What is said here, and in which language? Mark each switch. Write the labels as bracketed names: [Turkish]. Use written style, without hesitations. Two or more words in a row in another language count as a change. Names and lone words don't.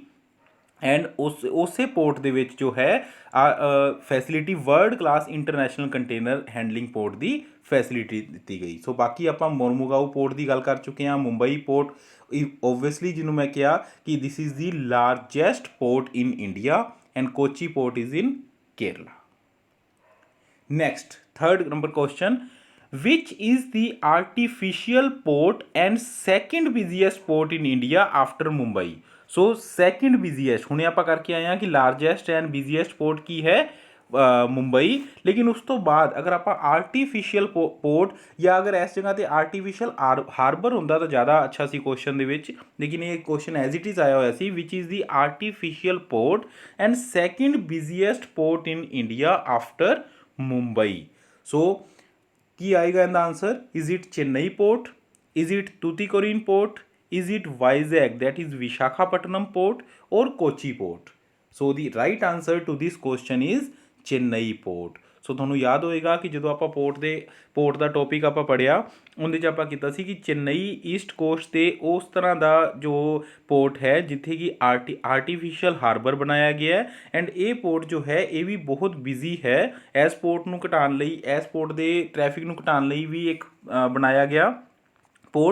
[Punjabi] ਐਂਡ ਉਸੇ ਪੋਰਟ ਦੇ ਵਿੱਚ ਜੋ ਹੈ ਫੈਸਿਲਿਟੀ [English] world class international container handling port [Punjabi] ਦੀ ਫੈਸਿਲਿਟੀ ਦਿੱਤੀ ਗਈ। ਸੋ ਬਾਕੀ ਆਪਾਂ ਮੁਰਮੁਗਾਓ ਪੋਰਟ ਦੀ ਗੱਲ ਕਰ ਚੁੱਕੇ ਹਾਂ। ਮੁੰਬਈ [English] port obviously [Punjabi] ਜਿਹਨੂੰ ਮੈਂ ਕਿਹਾ ਕਿ [English] this is the largest port in India and Kochi port is in Kerala. next, third number question, which is the artificial port and second busiest port in India after Mumbai? so second busiest, [Punjabi] ਹੁਣੇ ਆਪਾਂ ਕਰਕੇ ਆਏ ਹਾਂ ਕਿ [English] largest and busiest port [Punjabi] ਕੀ ਹੈ, ਮੁੰਬਈ। ਲੇਕਿਨ ਉਸ ਤੋਂ ਬਾਅਦ ਅਗਰ ਆਪਾਂ [English] artificial port [Punjabi] ਜਾਂ ਅਗਰ ਇਸ ਜਗ੍ਹਾ 'ਤੇ [English] artificial harbour [Punjabi] ਹੁੰਦਾ ਤਾਂ ਜ਼ਿਆਦਾ ਅੱਛਾ ਸੀ ਕੁਐਸਚਨ ਦੇ ਵਿੱਚ, ਲੇਕਿਨ ਇਹ [English] question as it is [Punjabi] ਆਇਆ ਹੋਇਆ ਸੀ, [English] which is the artificial port and second busiest port in India after Mumbai. [Punjabi] ਸੋ ਕੀ ਆਏਗਾ ਇਹਦਾ ਆਂਸਰ? [English] is it Chennai port, is it Tuticorin port, is it Vizag, that is Visakhapatnam port, or Kochi port? So the right answer to this question is Chennai port. [Punjabi] ਸੋ ਤੁਹਾਨੂੰ ਯਾਦ ਹੋਏਗਾ ਕਿ ਜਦੋਂ ਆਪਾਂ ਪੋਰਟ ਦਾ ਟੌਪਿਕ ਆਪਾਂ ਪੜ੍ਹਿਆ ਉਹਦੇ 'ਚ ਆਪਾਂ ਕੀਤਾ ਸੀ ਕਿ ਚੇਨਈ [English] east coast [Punjabi] 'ਤੇ ਉਸ ਤਰ੍ਹਾਂ ਦਾ ਜੋ ਪੋਰਟ ਹੈ ਜਿੱਥੇ ਕਿ [English] artificial harbour [Punjabi] ਬਣਾਇਆ ਗਿਆ ਹੈ। ਐਂਡ ਇਹ ਪੋਰਟ ਜੋ ਹੈ ਇਹ ਵੀ ਬਹੁਤ ਬਿਜ਼ੀ ਹੈ। ਇਸ ਪੋਰਟ ਨੂੰ ਘਟਾਉਣ ਲਈ, ਇਸ ਪੋਰਟ ਦੇ ਟ੍ਰੈਫਿਕ ਨੂੰ ਘਟਾਉਣ ਲਈ ਵੀ ਇੱਕ ਬਣਾਇਆ ਗਿਆ ਪੋਰਟ।